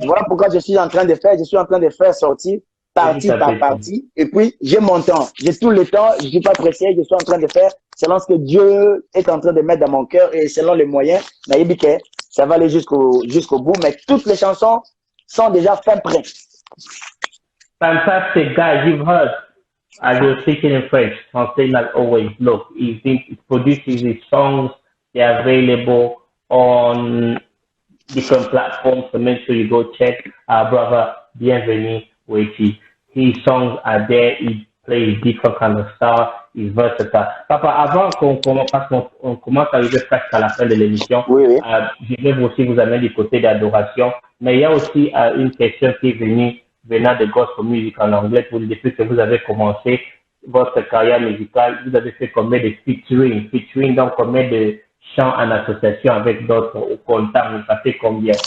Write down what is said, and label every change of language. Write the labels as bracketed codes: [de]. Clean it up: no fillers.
[fr] Voilà pourquoi je suis en train de faire sortir partie par partie. Et puis, j'ai mon temps. J'ai tout le temps, je ne suis pas pressé, je suis en train de faire selon ce que Dieu est en train de mettre dans mon cœur et selon les moyens, ça va aller jusqu'au bout. Mais toutes les chansons sont déjà fin prêtes. [en] Fantastic, guys. You've heard, as you're speaking in French, saying as always, look, he produces his songs. They're available on different platforms, so make sure you go check our brother Bienvenue Waiting. His songs are there. He plays different kind of style. He's versatile. [fr] Papa, avant qu'on commence à arriver presque à la fin de l'émission, Oui. Je vais aussi vous amener du côté d'adoration, mais il y a aussi une question qui est venant de gospel music en anglais. Depuis que vous avez commencé votre carrière musicale, vous avez fait combien de featuring, donc combien de chants en association avec d'autres au contact, ça fait combien?